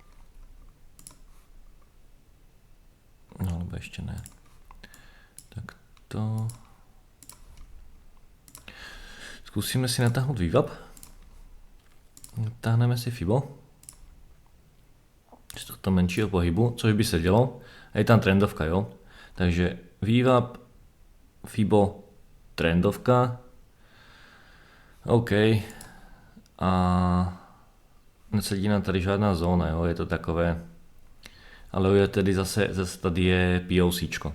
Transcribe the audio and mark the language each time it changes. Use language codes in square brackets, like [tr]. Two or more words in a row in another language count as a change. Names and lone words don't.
[sk] No, alebo ešte ne. Takto. Skúsime si natáhnuť VWAP. [cs] Natáhneme si FIBO. Z tohto menšího pohybu, což by se dělo. A je tam trendovka, jo. Takže VWAP, FIBO, trendovka. OK. A nesedí nám tady žádná zóna, jo. Je to takové. Ale je tedy zase tady je POCčko.